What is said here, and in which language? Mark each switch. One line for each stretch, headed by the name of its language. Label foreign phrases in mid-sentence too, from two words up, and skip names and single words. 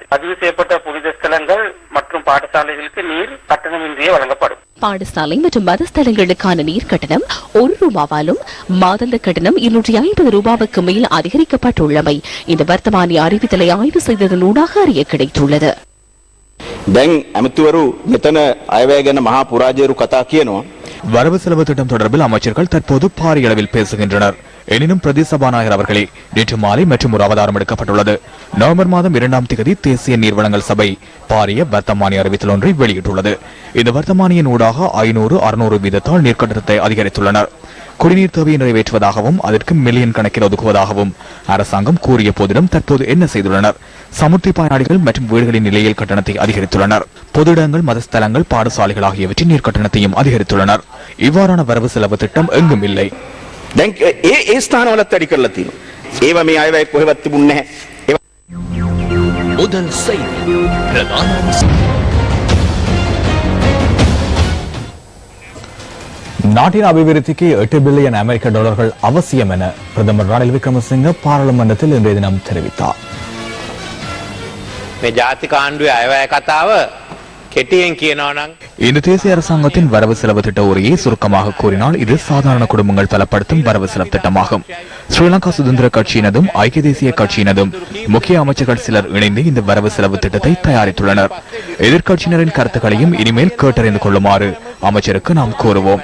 Tamil: பதிவு செய்யப்பட்ட புனித ஸ்தலங்கள் மற்றும் பாடசாலைகளுக்கு நீர் கட்டணமின்றியே வழங்கப்படும். பாடசாலை மற்றும் மதஸ்தலங்களுக்கான நீர் கட்டணம் $1 மாதாந்த கட்டணம் $250 மேல் அதிகரிக்கப்பட்டுள்ளமை இந்த வர்த்தமானி அறிவித்தலை ஆய்வு செய்ததனூடாக அறிய கிடைத்துள்ளது.
Sinhala: දැන් ඇමතිවරු මෙතන අයවැය ගැන මහා පුරාජයරු කතා කියනවා.
Tamil: வரவு செலவு திட்டம் தொடர்பில் அமைச்சர்கள் தற்போது பாரிய அளவில் பேசுகின்றனர். எனினும் பிரதி சபாநாயகர் அவர்களே நேற்று மாலை மற்றும் ஒரு அவதாரம் எடுக்கப்பட்டுள்ளது. நவம்பர் மாதம் 2ஆம் தேதி தேசிய நீர் வழங்கல் சபை பாரிய வர்த்தமானி அறிவித்தல் ஒன்றை வெளியிட்டுள்ளது. இந்த வர்த்தமானியின் ஊடாக 500-600 வீதத்தால் நீர் கட்டணத்தை அதிகரித்துள்ளனர். குடிநீர் தேவையை நிறைவேற்றுவதாகவும் அதற்கு மில்லியன் கணக்கில் ஒதுக்குவதாகவும் அரசாங்கம் கூறிய போதிலும் தற்போது என்ன செய்துள்ளனர்? சமுர்த்தி பயனாளிகள் மற்றும் வீடுகளின் நிலையில் கட்டணத்தை அதிகரித்துள்ளனர். பொது இடங்கள், மதஸ்தலங்கள், பாடசாலைகள் ஆகியவற்றின் நீர் கட்டணத்தையும் அதிகரித்துள்ளனர். இவ்வாறான வரவு செலவு திட்டம் எங்கும் இல்லை.
Sinhala: දැන් ඒ ස්ථානවලත් වැඩි කරලා තියෙනවා. ඒවා මේ අයවැය කොහෙවත් තිබුණේ නැහැ.
Tamil: முதல் செய்தி பிரதான நாட்டின் அபிவிருத்திக்கு $8 பில்லியன் அமெரிக்க அவசியம் என பிரதமர் ரணில் விக்ரமசிங்க பாராளுமன்றத்தில் இன்றைய தினம் தெரிவித்தார்.
Sinhala: මේ ජාතික ආණ්ඩුවේ අයවැය කතාව කෙටියෙන් කියනවා නම්
Tamil: இந்த தேசிய அரசாங்கத்தின் வரவு செலவு திட்ட உரையை சுருக்கமாக கூறினால் இது சாதாரண குடும்பங்கள் பலப்படுத்தும் வரவு செலவு திட்டமாகும். ஸ்ரீலங்கா சுதந்திர கட்சியினதும் ஐக்கிய தேசிய கட்சியினதும் முக்கிய அமைச்சர்கள் சிலர் இணைந்து இந்த வரவு செலவு திட்டத்தை தயாரித்துள்ளனர். எதிர்க்கட்சியினரின் கருத்துக்களையும் இனிமேல் கேட்டறிந்து கொள்ளுமாறு அமைச்சருக்கு நாம் கூறுவோம்.